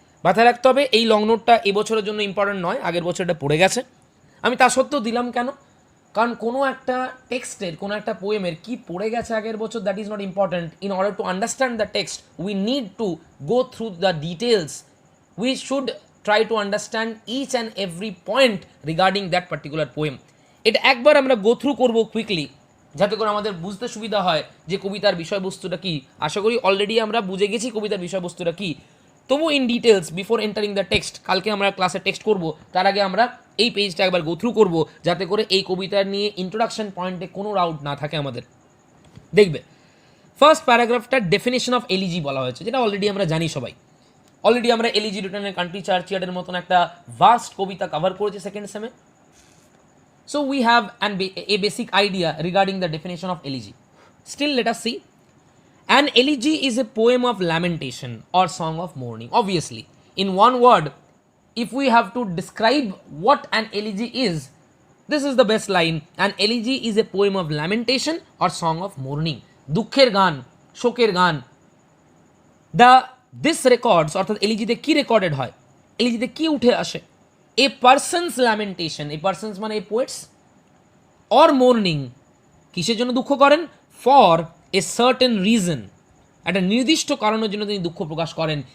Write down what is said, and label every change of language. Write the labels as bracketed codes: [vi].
[bn] মাথায় রাখতে হবে এই লং নোটটা এবছরের জন্য ইম্পর্টেন্ট নয়, আগের বছর এটা পড়ে গেছে। আমি তা সত্ত্বেও দিলাম কেন? কারণ কোনো একটা টেক্সটের, কোনো একটা পোয়েমের কি পড়ে গেছে আগের বছর, [en] That is not important. In order to understand the text we need to go through the details. We should try to understand each and every point regarding that particular poem. [bn] এটা একবার আমরা গো থ্রু করবো quickly, যাতে করে আমাদের বুঝতে সুবিধা হয় যে কবিতার বিষয়বস্তুটা কী। আশা করি অলরেডি আমরা বুঝে গেছি কবিতার বিষয়বস্তুটা কী, তবু [en] in details before entering the text, [bn] কালকে আমরা ক্লাসে টেক্সট করব, তার আগে আমরা এই পেজটা একবার গো থ্রু করবো, যাতে করে এই কবিতার নিয়ে ইন্ট্রোডাকশন পয়েন্টে কোনো ডাউট না থাকে আমাদের। দেখবে ফার্স্ট প্যারাগ্রাফটা ডেফিনেশন অফ এলিজি বলা হয়েছে, যেটা অলরেডি আমরা জানি সবাই। অলরেডি আমরা এলিজি রিটার্নের কান্ট্রি চার্চিয়ার্ডের মতন একটা ভাস্ট কবিতা কভার করেছি second সেমে। [en] So we have a basic idea regarding the definition of elegy. Still let us see. An elegy is a poem of lamentation or song of mourning. Obviously, in one word, if we have to describe what an elegy is, this is the best line. An elegy is a poem of lamentation or song of mourning. [bn] দুঃখের গান, শোকের গান। [en] this records, [bn] অর্থাৎ এলিজিতে কি recorded হয়, এলিজিতে কি উঠে আসে? [en] a person's lamentation, a person's মানে a poets, or mourning, [bn] কিসের জন্য দুঃখ করেন? [en] for a certain reason, [bn] একটা নির্দিষ্ট কারণের জন্য তিনি দুঃখ প্রকাশ করেন।